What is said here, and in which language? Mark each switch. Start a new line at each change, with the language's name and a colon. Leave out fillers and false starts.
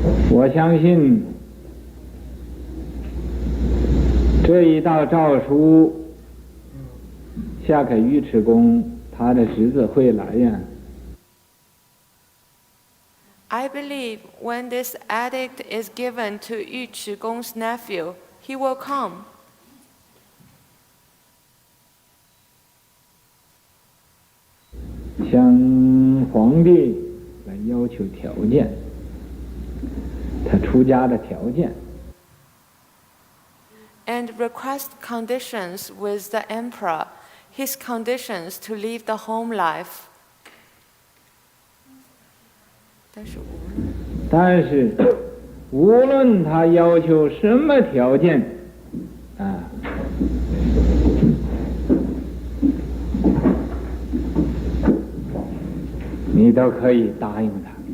Chinese: 我相信这一道诏书下给尉迟恭，他的侄子会来呀。
English: I believe when this edict is given to Yu Chigong's nephew, he will come.
Chinese: 向皇帝来要求条件，他出家的条件。
English: And request conditions with the emperor, his conditions to leave the home life.
Chinese: 但是无论他要求什么条件，你都可以答应他。